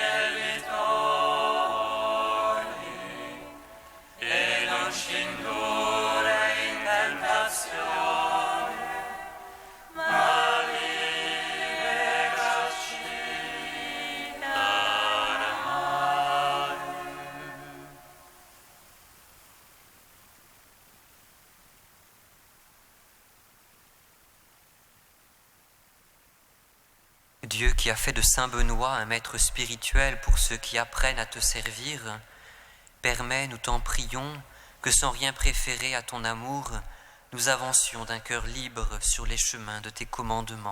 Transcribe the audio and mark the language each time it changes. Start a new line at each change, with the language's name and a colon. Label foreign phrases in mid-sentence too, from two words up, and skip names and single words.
Italian: debitori, e non ci indurre in tentazione, ma liberaci dal male.
French: Dieu qui a fait de saint Benoît un maître spirituel pour ceux qui apprennent à te servir, permets, nous t'en prions, que sans rien préférer à ton amour, nous avancions d'un cœur libre sur les chemins de tes commandements.